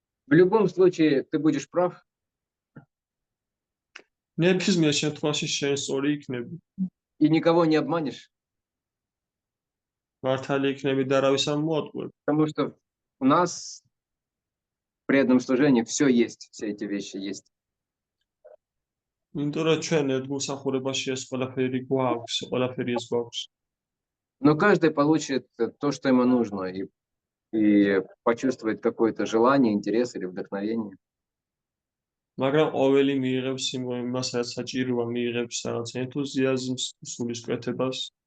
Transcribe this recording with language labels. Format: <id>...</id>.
<ru>В любом случае, ты будешь прав.</ru> <ka>ნებისმიერ შემთხვევაში შენ სწორი იქნები.</ka> <ru>И никого не обманешь.</ru> <ka>მართალი იქნები და არავის არ მოატყუებ.</ka> <ru>Потому что у нас в преданном служении все есть, все эти вещи есть.</ru> <ka>იმიტომ რომ ჩვენ ერთგულსახურებაში ეს ყველაფერი გვაქვს, ყველაფერი ეს გვაქვს.</ka> <ru>Но каждый получит то, что ему нужно, и почувствует какое-то желание, интерес или вдохновение.</ru> <ka>მაგრამ ყოველი მიიღებს იმას, რაც საჭიროა, მიიღებს რაღაც ენთუზიაზმს, სულისკვეთებას.</ka>